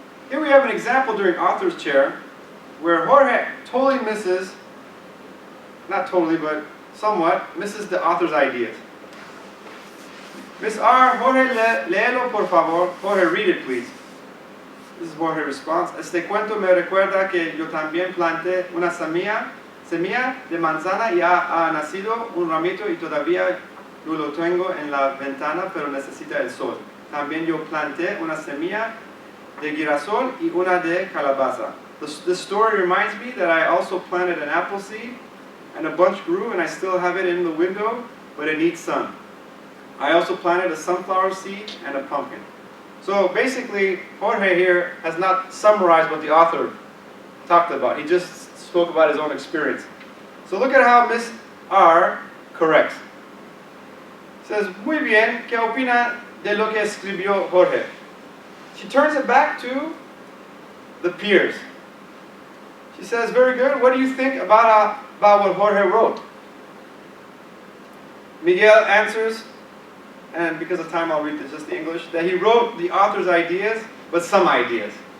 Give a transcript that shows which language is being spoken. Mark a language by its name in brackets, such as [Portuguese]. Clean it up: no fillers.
[English] Here we have an example during author's chair where Jorge totally misses, not totally, but somewhat, misses the author's ideas. Miss R, Jorge, [Spanish] léelo por favor. [English] Jorge, read it please. This is Jorge's response. [Spanish] Este cuento me recuerda que yo también planté una semilla de manzana y ha nacido un ramito y todavía yo lo tengo en la ventana, pero necesita el sol. También yo planté una semilla de girasol y una de calabaza. [English] This story reminds me that I also planted an apple seed, and a bunch grew, and I still have it in the window, but it needs sun. I also planted a sunflower seed and a pumpkin. So basically, Jorge here has not summarized what the author talked about. He just spoke about his own experience. So look at how Miss R corrects. [Spanish] Says, muy bien, ¿qué opina de lo que escribió Jorge? [English] She turns it back to the peers. She says, very good, what do you think about what Jorge wrote? Miguel answers, and because of time I'll read just the English, that he wrote the author's ideas, but some ideas.